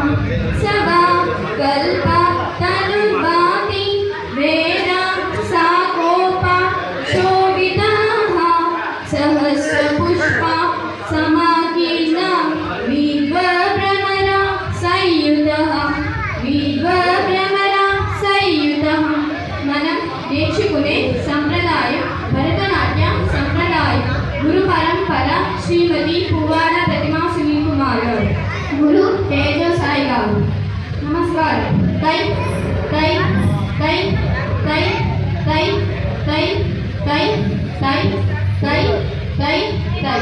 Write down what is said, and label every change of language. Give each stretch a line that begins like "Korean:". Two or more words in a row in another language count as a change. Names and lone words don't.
Sanskrit: सदा कल्पा तनुर्भाति वेद साकोपा शोभिताः, सहस्रपुष्पा समाकीर्णा विद्वभ्रमरा संयुतः, विद्वभ्रमरा संयुतः।
Telugu: మనం నేర్చుకునే సంప్రదాయం భరతనాట్య సంప్రదాయం. గురు పరంపర శ్రీమతి పువ్వాడ ప్రతిమా సునీల్ కుమార్ గారు, గురు తేజో సాయి గారు. నమస్కారం. తై తై తై తై తై తై తై తై తై తై తై.